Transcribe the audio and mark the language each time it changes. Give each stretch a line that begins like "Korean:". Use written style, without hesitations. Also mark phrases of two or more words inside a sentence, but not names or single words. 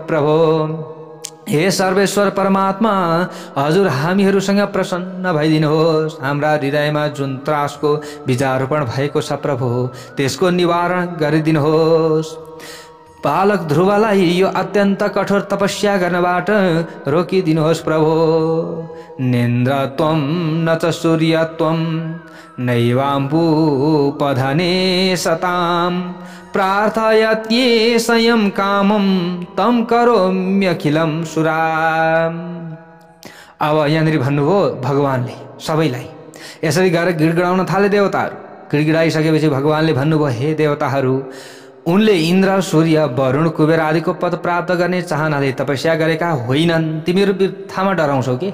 Nepali: प्रभु, हे सर्वेश्वर परमात्मा, हजुर हामीहरूसँग प्रसन्न भइदिनुहोस्। हाम्रा हृदयमा जुन त्रासको बीजारोपण भएको छ प्रभु, त्यसको निवारण गरिदिनुहोस्। बालक ध्रुवलाई यो अत्यन्त कठोर तपस्या गर्नबाट रोकिदिनुहोस् प्रभु।
Sanskrit: निन्द्र त्वं न च सूर्य त्वं नैवाम्बुपधने सतां प्रार्थयत्ये संयम कामं तं करोम्यखिलं सुराम्।
Nepali: अब यहाँनिर भन्नुभयो भगवानले सबैलाई यसरी गरेर गिडगिडाउन थाले देवताहरू। गिडगिडाइसकेपछि भगवानले भन्नुभयो हे देवताहरू, उनले इन्द्र सूर्य वरुण कुबेर आदिको पद प्राप्त गर्ने चाहनाले तपस्या गरेका होइनन्। तिमीहरू बित्थामा डराउँछौ के?